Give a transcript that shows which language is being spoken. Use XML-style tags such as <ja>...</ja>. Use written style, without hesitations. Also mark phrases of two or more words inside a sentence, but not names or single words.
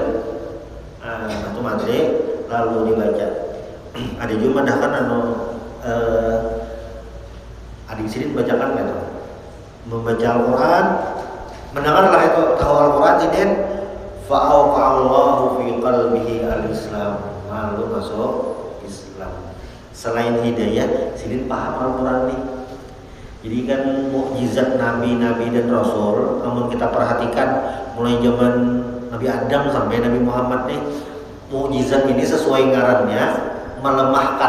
<id>Itu mandi, lalu dibaca.</id> <bjn>Ada juga kan adik Sidin bacakan gitu. Membaca Al-Quran, mendengarlah itu tahu Al-Quran Sidin.</bjn> <ar>Fa'awqa'allahu fi qalbihi al-Islam, lalu masuk Islam.</ar> <bjn>Selain hidayah, Sidin paham Al-Quran nih.</bjn> <id>Jadi kan mukjizat Nabi dan Rasul, namun kita perhatikan mulai zaman Nabi Adam sampai Nabi Muhammad nih, mukjizat ini sesuai ngarannya melemahkan.</id>